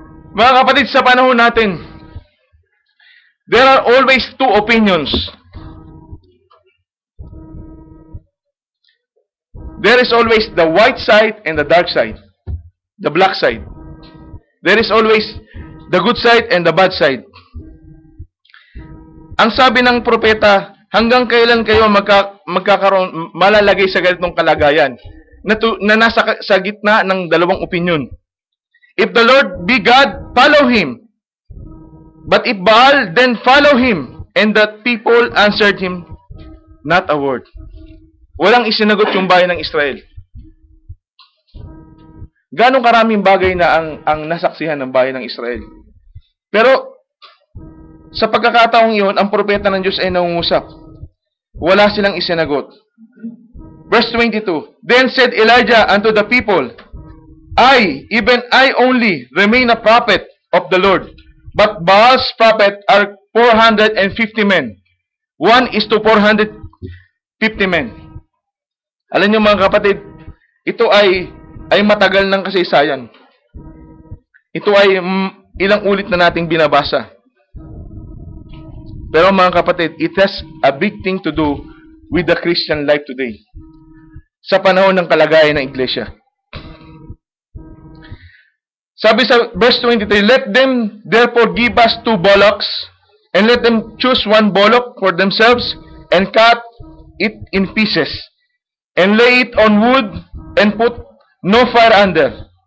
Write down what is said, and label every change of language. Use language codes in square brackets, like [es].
[tl] Mga kapatid, sa panahon natin, [en] there are always two opinions. There is always the white side and the dark side, the black side. There is always the good side and the bad side. [tl] Ang sabi ng propeta, hanggang kailan kayo magkakaroon, malalagay sa ganitong kalagayan na nasa sa gitna ng dalawang opinion. [en] If the Lord be God, follow Him. But if Baal, then follow him. And the people answered him not a word. [tl] Walang isinagot yung bayan ng Israel. Ganong karaming bagay na ang nasaksihan ng bayan ng Israel. Pero, sa pagkakataong iyon, ang propeta ng Diyos ay nangungusap. Wala silang isinagot. [en] Verse 22, Then said Elijah unto the people, even I only, remain a prophet of the Lord. But Baal's prophet are 450 men. 1:450 men. [tl] Alam niyo mga kapatid, ito ay matagal ng kasaysayan. Ito ay ilang ulit na nating binabasa. Pero mga kapatid, [en] it has a big thing to do with the Christian life today. [tl] Sa panahon ng kalagayan ng iglesia. Sabi sa [en] verse 23, Let them therefore give us 2 bullocks, and let them choose 1 bullock for themselves, and cut it in pieces, and lay it on wood, and put no fire under.